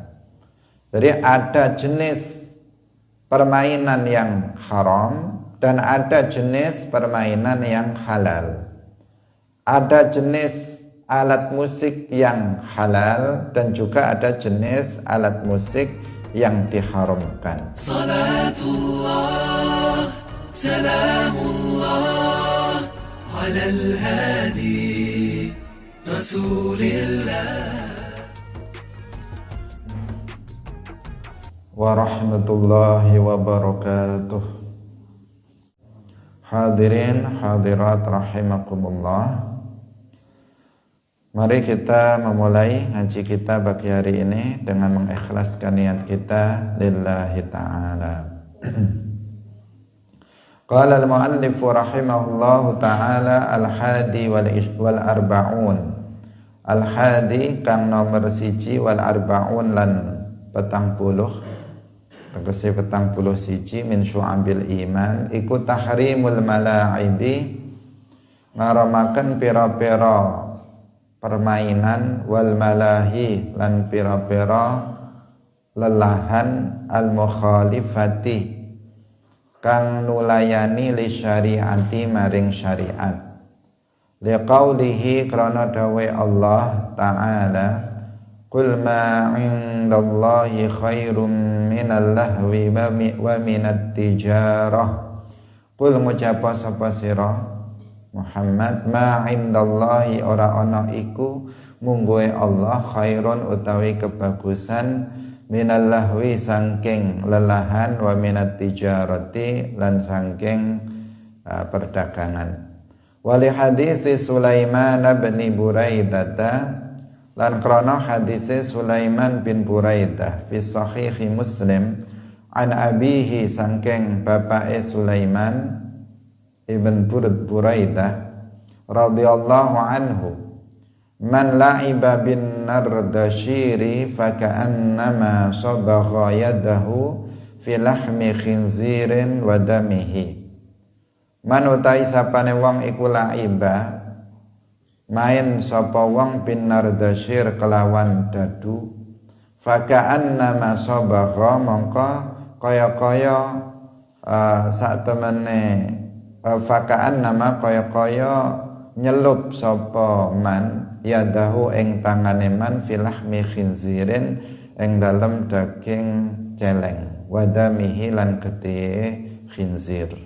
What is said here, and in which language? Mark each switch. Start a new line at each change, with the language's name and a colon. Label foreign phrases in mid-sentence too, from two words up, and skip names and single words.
Indonesian: Jadi ada jenis permainan yang haram dan ada jenis permainan yang halal. Ada jenis alat musik yang halal dan juga ada jenis alat musik yang diharamkan.
Arabic: صلاة الله سلام الله على الهادي رسول الله. ورحمة الله وبركاته. حاضرين حاضرات رحمكم الله.
Indonesian: Mari kita memulai ngaji kita pagi hari ini dengan mengikhlaskan niat kita
Arabic: لله تعالى. قال المؤلف رحمه الله تعالى الحادي والأربعون.
Javanese: Al-hadi kang nomor 1
Arabic: والأربعون
Javanese: lan 40. Tegese 41
Arabic: من شعب الإيمان
Javanese: iku
Arabic: تحريم الملاعب,
Javanese: ngaramaken pira-pira permainan,
Arabic: والملاهي
Javanese: lan pira-pira lelahan,
Arabic: المخالفة
Javanese: kang nulayani
Arabic: للشريعة
Javanese: maring syariat,
Arabic: liqaulihi
Javanese: krana dawe
Arabic: الله تعالى قل ما عند الله خير من اللهو ومن التجارة.
Javanese: Qul ngucapa sapa sira Muhammad,
Arabic: ما عند الله
Javanese: ora ana iku mungguhe Allah khairun utawi kebagusan,
Arabic: من اللهو
Javanese: sangking lelahan,
Arabic: ومن التجارة
Javanese: lan sangking perdagangan.
Arabic: ولحديث سليمان بن بريدة,
Javanese: lan krana hadise Sulaiman bin Buraidah
Arabic: في صحيح مسلم عن أبيه
Javanese: sangking bapake Sulaiman ibn Buraidah
Arabic: رضي الله عنه من لعب بالنردشير فكأنما صبغ يده في لحم خنزير ودمه.
Javanese: Man utai sapane wong iku la'iba main sapa wong
Arabic: بالنردشير
Javanese: kelawan dadu,
Arabic: فكأنما صبغ
Javanese: mongko kaya-kaya sak temene faka'annama kaya-kaya nyelup sapa man yadahu ing tangane man
Arabic: في لحم خنزير
Javanese: ing dalem daging celeng, wadamihi lan getih khinzir.